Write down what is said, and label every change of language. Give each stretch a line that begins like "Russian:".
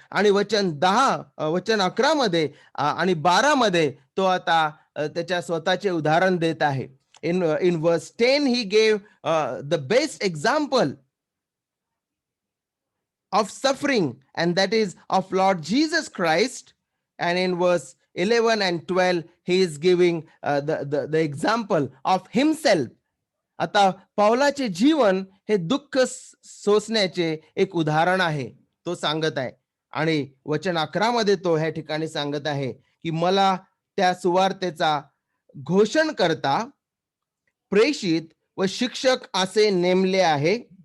Marathi: आणि वचन 11 मध्ये आणि 12 मध्ये तो आता त्याच्या स्वतःचे उदाहरण देत आहे.
English: In verse 10 he gave the best example of suffering, and that is of Lord Jesus Christ. And in verse 11 and 12 he is giving the example of himself.
Marathi: आता पौलाचे जीवन हे दुःख सोसण्याचे एक उदाहरण आहे, तो सांगत आहे. आणि वचन 11 मध्ये तो ह्या ठिकाणी सांगत आहे की मला त्या सुवार्तेचा घोषण करता प्रेषित व शिक्षक असे नेमले आहे.